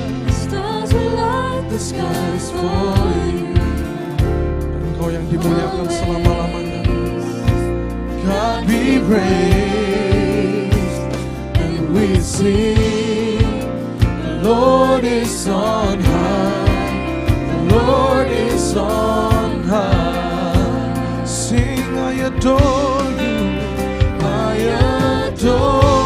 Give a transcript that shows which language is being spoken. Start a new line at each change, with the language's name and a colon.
English: Stars will light the skies for you.
Indonesian: Engkau yang dimuliakan selama-lamanya.
English: God be praised, and we sing, the Lord is on high, the Lord is on high. Sing, I adore you, I adore